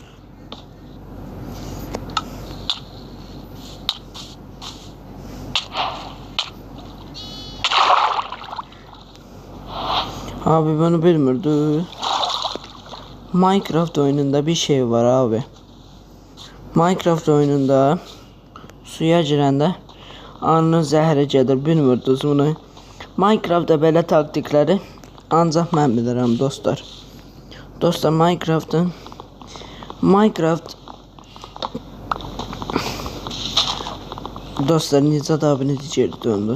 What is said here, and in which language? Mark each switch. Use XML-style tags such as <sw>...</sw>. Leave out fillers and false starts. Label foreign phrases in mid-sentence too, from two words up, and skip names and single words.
<az>Abi bunu bilmirdi. Minecraft oyununda bir şey var abi. Minecraft oyununda suya girəndə anının zəhəri gedir, bilmirdiniz bunu. Minecraft'da belə taktikləri ancaq mən bilirəm dostlar. Dostlar Minecraft dostlar Nicat abini geri döndü.</az>